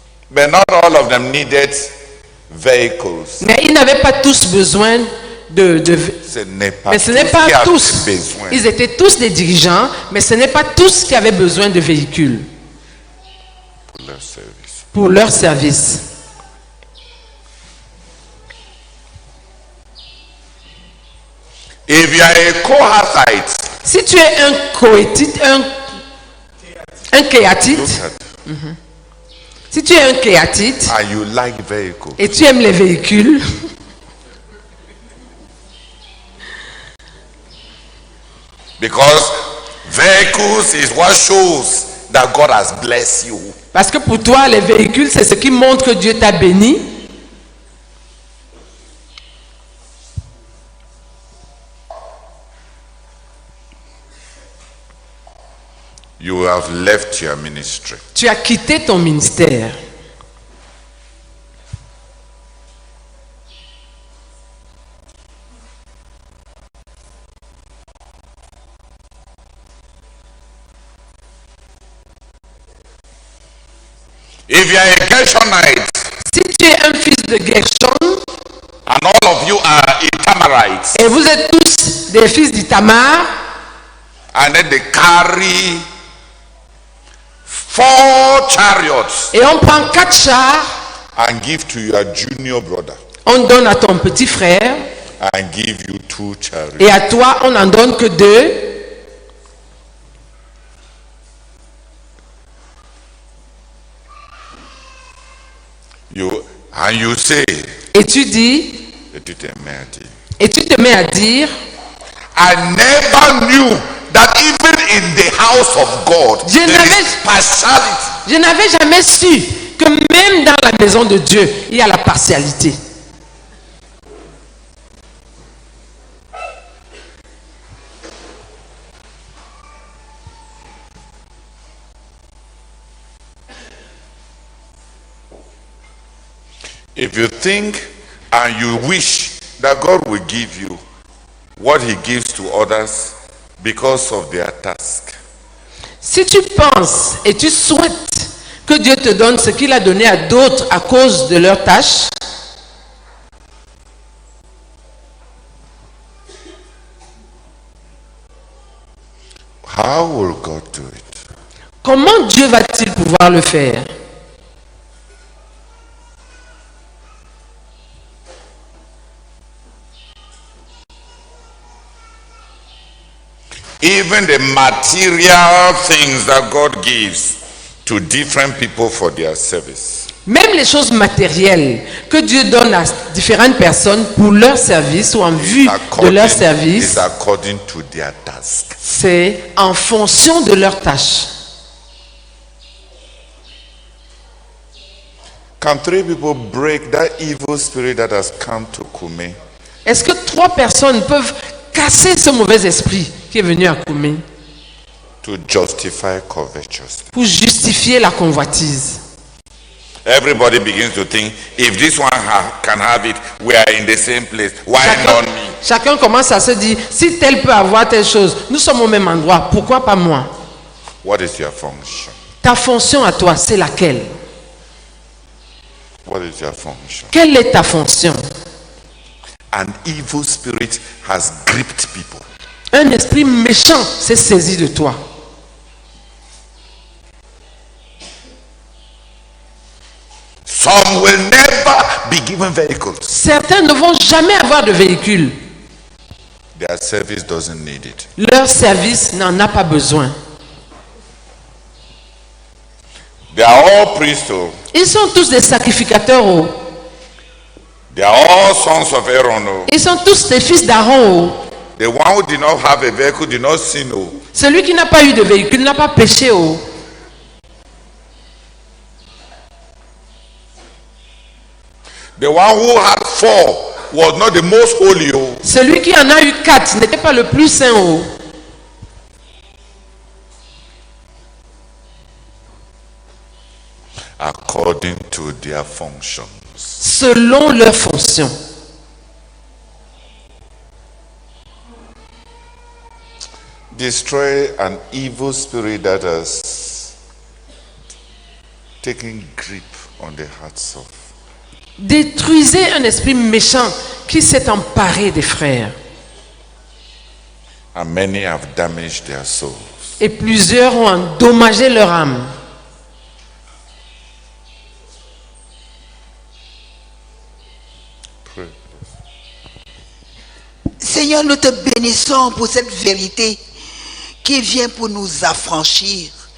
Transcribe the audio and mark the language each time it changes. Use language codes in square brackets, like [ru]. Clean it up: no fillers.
[en] But not all of them needed vehicles. [fr] mais ils n'avaient pas tous besoin de Ce n'est pas mais ce tous n'est pas qui avaient tous. besoin. Ils étaient tous des dirigeants, mais ce n'est pas tous qui avaient besoin de véhicules Pour leur service. pour leur service. [en] If you are a Kohathite, [fr] Si tu es un cohétite, un kéatite, [en] look at [fr] si tu es un kéatite [en] and you like vehicles, [fr] et tu aimes les véhicules, [en] because vehicles is what shows that God has blessed you. [fr] parce que pour toi, les véhicules, c'est ce qui montre que Dieu t'a béni. [en] You have left your ministry. [fr] Tu as quitté ton ministère. [en] If you are a Gershonite [fr] Si tu es un fils de Gershon [en] and all of you are Itamarites, [fr] et vous êtes tous des fils d'Itamar, [en] and then they carry 4 chariots [fr] et on prend 4 chars, [en] and give to your junior brother [fr] on donne à ton petit frère, [en] and give you 2 chariots. [fr] et à toi, on n'en donne que 2. [en] And you say, [fr] Et tu dis, et tu te mets à dire, et tu te mets à dire, [en] I never knew that even in the house of God, [fr] Je [en] there [fr] n'avais- [en] is partiality. [fr] je n'avais jamais su que même dans la maison de Dieu, il y a la partialité. [en] If you think and you wish that God will give you what he gives to others because of their task, [fr] Si tu penses et tu souhaites que Dieu te donne ce qu'il a donné à d'autres à cause de leurs tâches, [en] how will God do it? [fr] comment Dieu va-t-il pouvoir le faire? [en] Even the material things that God gives to different people for their service. [fr] Même les choses matérielles que Dieu donne à différentes personnes pour leur service ou en vue de leur [en] is [fr] service, [en] according to their task. [fr] c'est en fonction de leurs tâches. [en] Can 3 people break that evil spirit that has come to Kume? [fr] Est-ce que 3 personnes peuvent casser ce mauvais esprit qui est venu à Koumé [en] To justify covetousness. [fr] pour justifier la convoitise? [en] Everybody begins to think, if this one can have it, we are in the same place. Why not me? [fr] Chacun commence à se dire, si tel peut avoir telle chose, nous sommes au même endroit, pourquoi pas moi? [en] What is your function? [fr] Ta fonction à toi, c'est laquelle? [en] What is your function? [fr] Quelle est ta fonction? [en] An evil spirit has gripped people. [fr] Un esprit méchant s'est saisi de toi. [en] Some will never be given vehicles. [fr] Certains ne vont jamais avoir de véhicule. [en] Their service doesn't need it. [fr] Leur service n'en a pas besoin. [en] They are all priests. [fr] Ils sont tous des sacrificateurs. Oh. [en] They are all sons of Aaron. Oh. [fr] Ils sont tous des fils d'Aaron. Oh. [en] The one who did not have a vehicle did not sin. Oh. [fr] Celui qui n'a pas eu de véhicule n'a pas péché. Oh. [en] The one who had 4 was not the most holy. Oh. [fr] Celui qui en a eu 4 n'était pas le plus saint. Oh. [en] According to their functions. [fr] Selon leur fonction. [en] Destroy an evil spirit that has taken grip on the hearts of. [fr] Détruisez un esprit méchant qui s'est emparé des frères. [en] And many have damaged their souls. [fr] Et plusieurs ont endommagé leur âme. Seigneur, nous te bénissons pour cette vérité qui vient pour nous affranchir.